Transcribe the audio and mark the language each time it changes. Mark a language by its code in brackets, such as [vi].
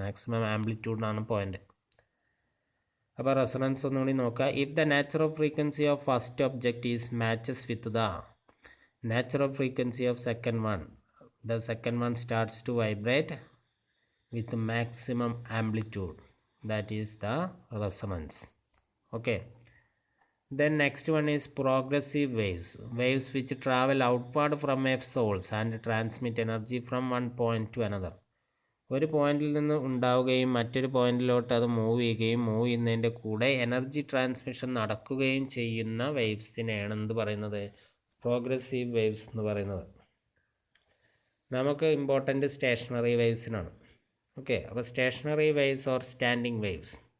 [ml] Maximum ആംപ്ലിറ്റ്യൂഡിനാണ് point. അപ്പോൾ resonance ഒന്നുകൂടി നോക്കുക. [en] If the natural frequency of first object is matches with the natural frequency of second one, the second one starts to vibrate with maximum amplitude. That is the resonance. Okay. Then next one is progressive waves. Waves which travel outward from a source and transmit energy from one point to another. [ml] ഒരു പോയിന്റിൽ നിന്ന് ഉണ്ടാവുകയും മറ്റൊരു പോയിന്റിലോട്ട് അത് move ചെയ്യുന്നതിൻ്റെ കൂടെ energy transmission നടക്കുകയും ചെയ്യുന്ന വേവ്സിനെയാണ് എന്ത് പറയുന്നത്, പ്രോഗ്രസീവ് വേവ്സ് എന്ന് പറയുന്നത്. നമുക്ക് ഇമ്പോർട്ടൻ്റ് സ്റ്റേഷണറി വേവ്സിനാണ്. ഓക്കെ, അപ്പോൾ stationery waves or standing waves.